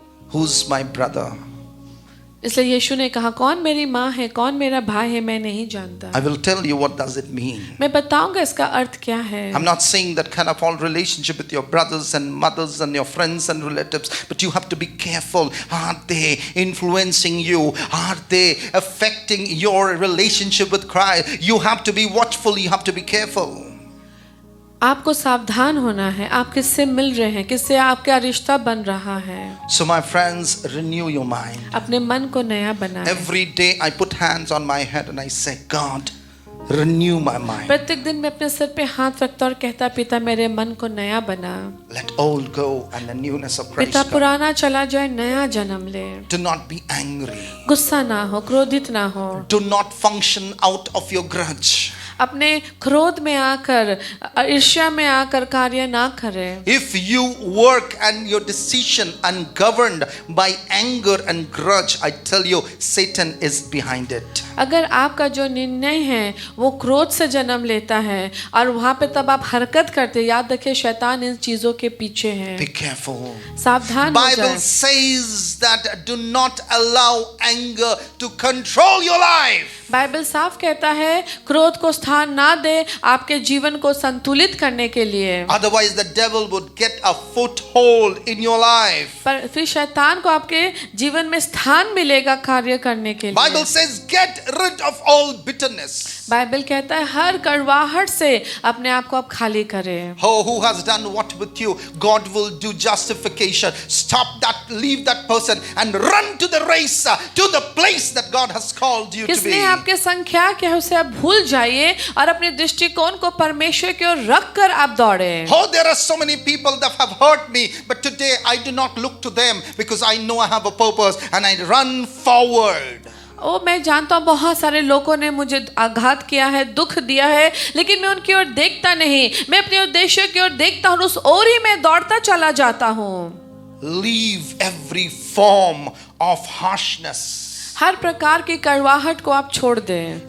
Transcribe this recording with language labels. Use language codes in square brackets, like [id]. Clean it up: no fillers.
[en] Who's my brother? [hi] इसलिए यीशु ने कहा कौन मेरी माँ है, कौन मेरा भाई है, मैं नहीं जानता. [en] I will tell you what does it mean. [hi] मैं बताऊंगा इसका अर्थ क्या है. [en] I'm not saying that kind of all relationship with your brothers and mothers and your friends and relatives, but you have to be careful. Are they influencing you? Are they affecting your relationship with Christ? You have to be watchful. You have to be careful. [hi] आपको सावधान होना है. आप किससे मिल रहे हैं, किससे आपका रिश्ता बन रहा है. [en] So my friends, renew your mind. [hi] अपने मन को नया बनाएं. [en] Every day I put hands on my head and I say, God, renew my mind. [hi] प्रत्येक दिन मैं अपने सर पे हाथ रखता और कहता, पिता मेरे मन को नया बना. [en] Let old go and the newness of Christ [hi] पिता [en] come. [hi] पुराना चला जाए, नया जन्म ले. [en] Do not be angry. [hi] गुस्सा ना हो, क्रोधित ना हो. [en] Do not function out of your grudge. [hi] अपने क्रोध में आकर, ईर्ष्या में आकर कार्य ना करें. [en] If you work and your decision ungoverned by anger and grudge, I tell you, Satan is behind it. [hi] अगर आपका जो निर्णय है वो क्रोध से जन्म लेता है और वहाँ पे तब आप हरकत करते, याद रखिए शैतान इन चीजों के पीछे है. [en] Be careful. [hi] सावधान हो [en] Bible [hi] जाए. [en] says that do not allow anger to control your life. [hi] Bible साफ कहता है क्रोध को स्थान ना दे आपके जीवन को संतुलित करने के लिए. [en] Otherwise the devil would get a foothold in your life. [hi] पर फिर शैतान को आपके जीवन में स्थान मिलेगा कार्य करने के लिए. [en] Bible says get rid of all bitterness. [hi] Bible कहता है हर कड़वाहट से अपने आप को आप खाली करें. [en] Oh, who has done what with you? God will do justification. Stop that, leave that person and run to the race, to the place that God has called you to [hi] किसने [en] be. [hi] आपके संख्या क्या है उसे आप भूल जाइए और अपने दृष्टिकोण को परमेश्वर की ओर रख कर आप दौड़े. [en] Oh, there are so many people that have hurt me, but today I do not look to them because I know I have a purpose and I run forward. [hi] ओ मैं जानता हूँ बहुत सारे लोगों ने मुझे आघात किया है, दुख दिया है, लेकिन मैं उनकी ओर देखता नहीं, मैं अपने उद्देश्य की ओर देखता हूँ, उस ओर ही मैं दौड़ता चला जाता हूँ. [en] Leave every form of harshness. [hi] हर प्रकार की कड़वाहट को आप छोड़ दें।